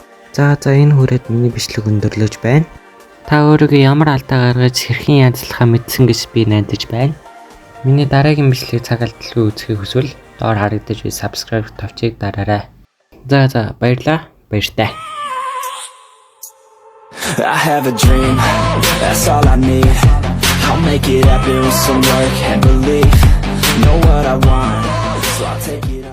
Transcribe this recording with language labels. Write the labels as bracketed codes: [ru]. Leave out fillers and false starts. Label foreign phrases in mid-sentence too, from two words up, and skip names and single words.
[mn] За энэ хүрээд миний бичлэг өндөрлөж байна. Та өөрийгөө ямар алдаа гаргаж хэрхэн янзлахаа мэдсэн гэж би найдаж байна. Миний дараагийн бичлэг цаг алдалгүй үзхийг хүсвэл доор харагдаж буй subscribe тавчийг дараарай. За баярлалаа. Баяртай. [en] I have a dream, that's all I need. I'll make it happen with some work and belief. Know what I want, so I'll take it.